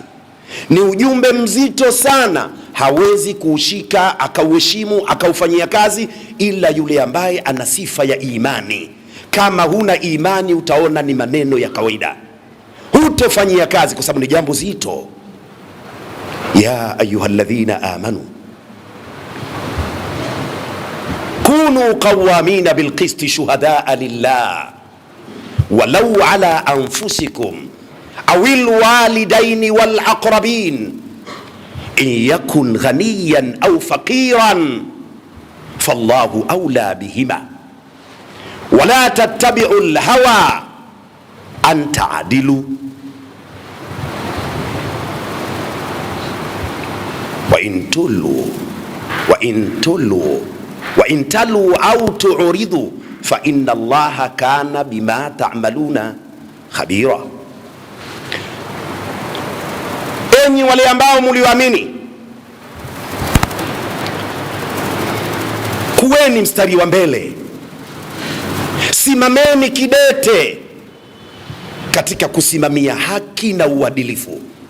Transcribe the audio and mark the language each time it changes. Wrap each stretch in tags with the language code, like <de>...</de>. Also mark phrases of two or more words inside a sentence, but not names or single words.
<sw>Ni ujumbe mzito sana, hawezi kuushika akauheshimu akaufanyia kazi ila yule ambaye ana sifa ya imani. Kama huna imani, utaona ni maneno ya kawaida, hutofanyia kazi kwa sababu ni jambo zito.</sw> <ar>يا أيها الذين آمنوا كونوا قوامين بالقسط شهداء لله ولو على أنفسكم أو الوالدين والأقربين إن يكن غنيا أو فقيرا فالله أولى بهما ولا تتبعوا الهوى أن تعدلوا وإن تلووا أو تعرضوا فإن الله كان بما تعملون خبيرا.</ar> <sw>Enyi wale ambao mlioamini, kuweni mstari wa mbele, simameni kidete katika kusimamia haki na uadilifu.</sw>